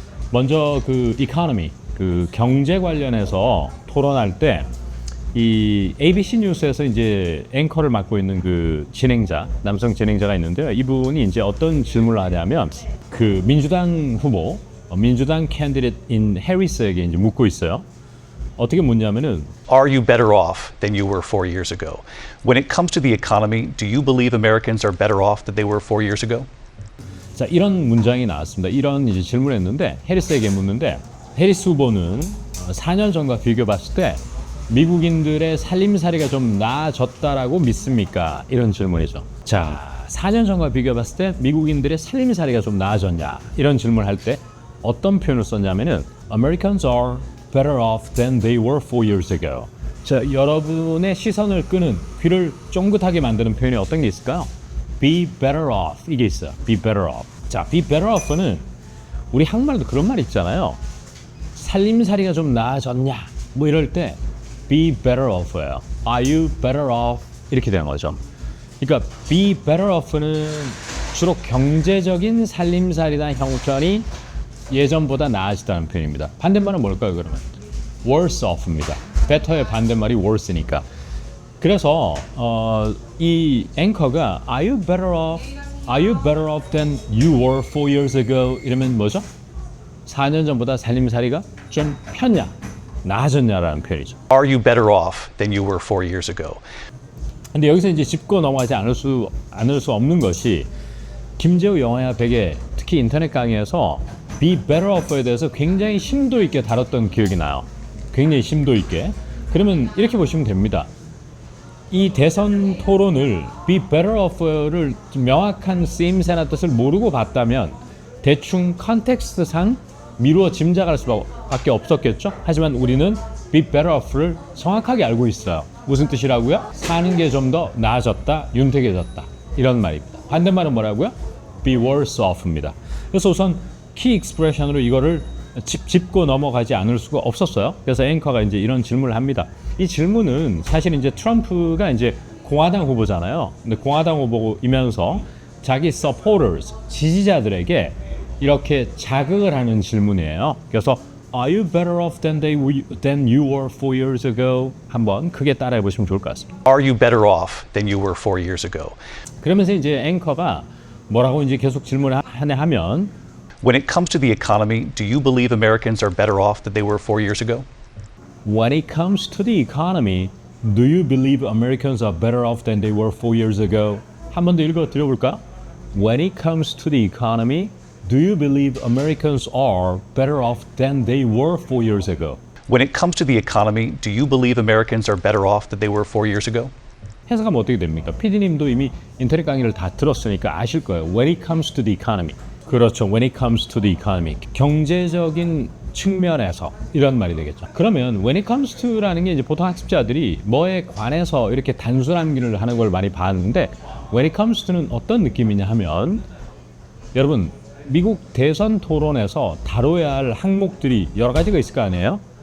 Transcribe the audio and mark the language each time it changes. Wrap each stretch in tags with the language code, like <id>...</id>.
<ko>먼저 그 economy, 그 경제 관련해서 토론할 때 이 ABC 뉴스에서 이제 앵커를 맡고 있는 그 진행자, 남성 진행자가 있는데요. 이분이 이제 어떤 질문을 하냐면 그 민주당 후보, 민주당 캔디데이트인 해리스에게 이제 묻고 있어요. 어떻게 묻냐면은</ko> <en>Are you better off than you were 4 years ago? When it comes to the economy, do you believe Americans are better off than they were 4 years ago?</en> <ko>자, 이런 문장이 나왔습니다. 이런 이제 질문을 했는데 해리스에게 묻는데 해리스 후보는 4년 전과 비교해 봤을 때 미국인들의 살림살이가 좀 나아졌다라고 믿습니까? 이런 질문이죠. 자, 4년 전과 비교해 봤을 때 미국인들의 살림살이가 좀 나아졌냐? 이런 질문을 할 때 어떤 표현을 썼냐면은</ko> <en>Americans are better off than they were 4 years ago.</en> <ko>자, 여러분의 시선을 끄는 귀를 쫑긋하게 만드는 표현이 어떤 게 있을까요?</ko> <en>Be better off</en> <ko>이게 있어요.</ko> <en>Be better off.</en> <ko>자, be better off는 우리 한국말도 그런 말 있잖아요. 살림살이가 좀 나아졌냐? 뭐 이럴 때 be better off예요.</ko> <en>Are you better off?</en> <ko>이렇게 되는 거죠. 그러니까 be better off는 주로 경제적인 살림살이나 형편이 예전보다 나아지다는 표현입니다. 반대말은 뭘까요, 그러면?</ko> <en>worse off입니다.</en> <ko>better의 반대말이 worse니까. 그래서 이 앵커가</ko> <en>Are you better off? Are you better off than you were 4 years ago?</en> <ko>이러면 뭐죠? 4년 전보다 살림살이가 좀 편냐, 나아졌냐라는 표현이죠.</ko> <en>Are you better off than you were 4 years ago?</en> <ko>근데 여기서 이제 짚고 넘어가지 않을 수 없는 것이 김재우 영화야 100에 특히 인터넷 강의에서 Be better off에 대해서 굉장히 심도 있게 다뤘던 기억이 나요. 굉장히 심도 있게. 그러면 이렇게 보시면 됩니다. 이 대선 토론을 Be better off를 명확한 쓰임새나 뜻을 모르고 봤다면 대충 컨텍스트상 미루어 짐작할 수밖에 없었겠죠. 하지만 우리는 Be better off를 정확하게 알고 있어요. 무슨 뜻이라고요? 사는 게 좀 더 나아졌다, 윤택해졌다 이런 말입니다. 반대말은 뭐라고요?</ko> <en>Be worse off입니다.</en> <ko>그래서 우선 키 익스프레션으로 이거를 짚고 넘어가지 않을 수가 없었어요. 그래서 앵커가 이제 이런 질문을 합니다. 이 질문은 사실 이제 트럼프가 이제 공화당 후보잖아요. 근데 공화당 후보이면서 자기 supporters, 지지자들에게 이렇게 자극을 하는 질문이에요.</ko> <en>그래서 Are you better off than you were 4 years ago?</en> <ko>한번 크게 따라해 보시면 좋을 것 같습니다.</ko> <en>Are you better off than you were 4 years ago?</en> <ko>그러면서 이제 앵커가 뭐라고 이제 계속 질문을 하면</ko> <en>When it comes to the economy, do you believe Americans are better off than they were 4 years ago? When it comes to the economy, do you believe Americans are better off than they were 4 years ago?</en> <ko>한 번 더 읽어 드려볼까요?</ko> <en>When it comes to the economy, do you believe Americans are better off than they were 4 years ago? When it comes to the economy, do you believe Americans are better off than they were 4 years ago?</en> <ko>해석하면 어떻게 됩니까? PD님도 이미 인터넷 강의를 다 들었으니까 아실 거예요.</ko> <en>When it comes to the economy.</en> <ko>그렇죠.</ko> <en>When it comes to the economy.</en> <ko>경제적인 측면에서 이런 말이 되겠죠. 그러면 when it comes to라는 게 이제 보통 학습자들이 뭐에 관해서 이렇게 단순 암기를 하는 걸 많이 봤는데 when it comes to는 어떤 느낌이냐 하면 여러분 미국 대선 토론에서 다뤄야 할 항목들이 여러 가지가 있을 거 아니에요?</ko>